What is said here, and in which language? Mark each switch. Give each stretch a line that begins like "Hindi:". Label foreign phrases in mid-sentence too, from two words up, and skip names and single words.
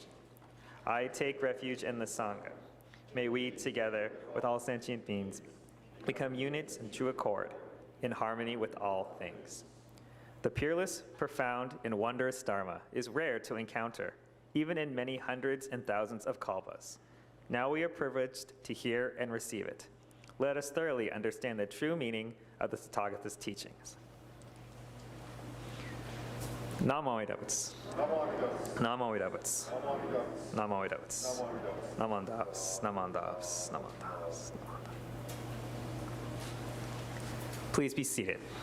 English: I take refuge in the Sangha. May we, together with all sentient beings, become units in true accord, in harmony with all things. The peerless, profound, and wondrous Dharma is rare to encounter, even in many hundreds and thousands of kalpas. Now we are privileged to hear and receive it. Let us thoroughly understand the true meaning of the Tathagata's teachings.
Sanskrit: Namo Amitabha. Namo Amitabha. Namo Amitabha. Namo Amitabha. Namo Amitabha. Namo Amitabha.
English: Please be seated.